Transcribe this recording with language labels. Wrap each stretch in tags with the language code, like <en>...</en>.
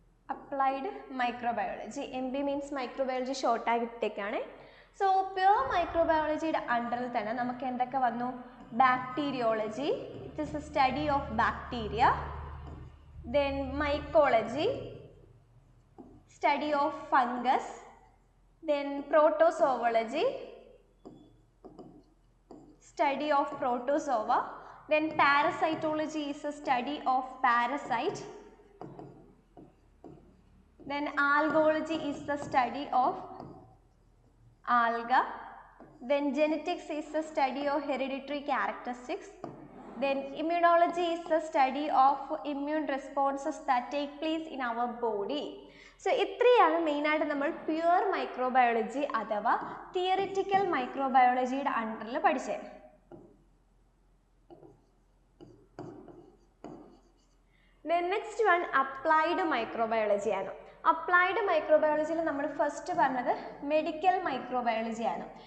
<ml>Applied microbiology, M B means microbiology ഷോർട്ടായിട്ടേക്കാണ്. So pure മൈക്രോബയോളജിയുടെ അണ്ടറിൽ തന്നെ നമുക്ക് എന്തൊക്കെ വന്നു?</ml> <en>Bacteriology, it is a study of bacteria. Then mycology, study of fungus. Then protozoology, study of protozoa. Then parasitology is a study of parasite. Then algology is the study of alga. Then genetics is the study of hereditary characteristics. Then immunology is the study of immune responses that take place in our body.</en> <ml>So ഇത്രയാണ് മെയിനായിട്ട് നമ്മൾ pure microbiology അഥവാ theoretical മൈക്രോബയോളജിയുടെ അണ്ടറിൽ പഠിച്ചത്.</ml> <en>Then next one applied microbiology</en> <ml>ആണ്. Applied മൈക്രോബയോളജിയിൽ നമ്മൾ first പറഞ്ഞത് medical microbiology ആണ്.</ml>